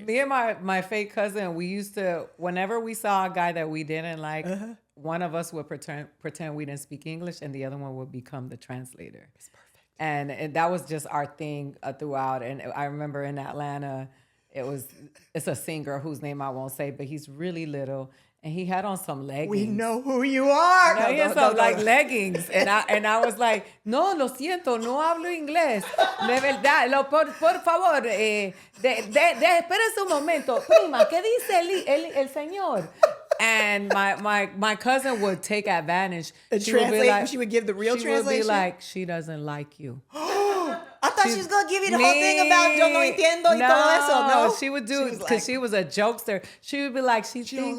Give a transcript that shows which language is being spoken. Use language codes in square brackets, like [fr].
[en] Me and my fake cousin, we used to, whenever we saw a guy that we didn't like, one of us would pretend we didn't speak English and the other one would become the translator. It's perfect. And that was just our thing throughout. And I remember in Atlanta, it's a singer whose name I won't say, but he's really little. And he had on some leggings. We know who you are. No, he had some like leggings. And I was like, [es] no, lo siento, no hablo inglés. De verdad, por favor, espérese un momento. Prima, ¿qué dice el señor? [en] And my cousin would take advantage. She would give the real translation? She would be like, she doesn't like you. I thought she was going to give you the whole thing about [es] yo no entiendo y todo eso. [en] No, she would do, because she was a jokester. She would be like, she thinks